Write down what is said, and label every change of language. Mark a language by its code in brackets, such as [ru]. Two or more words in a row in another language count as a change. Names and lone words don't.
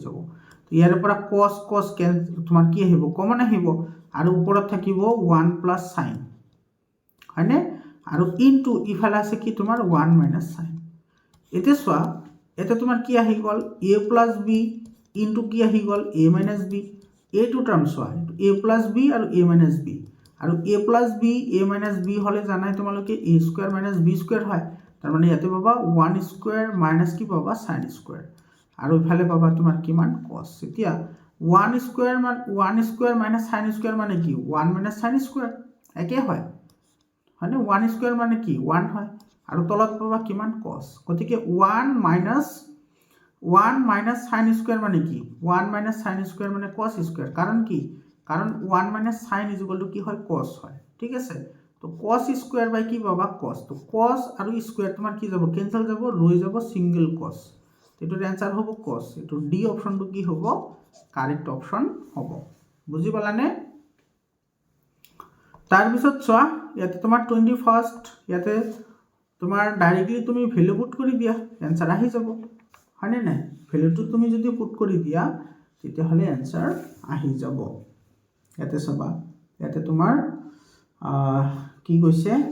[as] যাব তো ইয়াৰ পৰা cos তোমাৰ কি আহিব কমন আহিব আৰু ওপৰত থাকিব [en] 1 plus sin [as] হয়নে আৰু ইনটু ইফালে আছে কি তোমাৰ [en] 1 minus sin [as] এতে সোয়া এতে তোমাৰ কি আহি গল [en] a plus b [as] ইনটু কি আহি গল [en] a minus b [as] এই [en] two term [as] সোয়া [en] a plus b [as] আৰু [en] a minus b [as] আৰু [en] a plus b a minus b [as] হলে জানাই তোমালোকে [en] a square minus b square [as] হয় তাৰ মানে ইয়াতে পাবা 1 [en] square minus [as] কি পাবা [en] sin square [as] আৰু ইফালে পাবা তোমাৰ কিমান cos এতিয়া [en] 1 square minus sin square [as] মানে কি [en] 1 minus sin square [as] একে হয় মানে [en] 1 square [as] মানে কি 1 হয় আৰু তলত পাবা কিমান cos গতিকে [en] 1 minus sin square [as] মানে কি [en] 1 minus sin square [as] মানে [en] cos square [as] কাৰণ কি কাৰণ [en] 1 minus sin [as] = কি হয় cos হয় ঠিক আছে তো [en] cos square [as] বাই কি পাবা cos তো cos আৰু square তোমাৰ কি যাব ক্যান্সেল যাব ৰৈ যাব [en] single cos [as] এটোৰ आंसर হ'ব cos এটো ডি অপশনটো কি হ'ব [en] correct option [as] হ'ব বুজি পালানে তাৰ পিছত চোৱা ইয়াতে তোমাৰ 21st ইয়াতে তোমাৰ ডাইৰেক্টলি তুমি ভ্যালু পুট কৰি দিয়া आंसर আহি যাব হয়নে নাই ভ্যালুটো তুমি যদি পুট কৰি দিয়া তেতিয়া হলে आंसर আহি যাব ইয়াতে চাবা ইয়াতে তোমাৰ কি কৈছে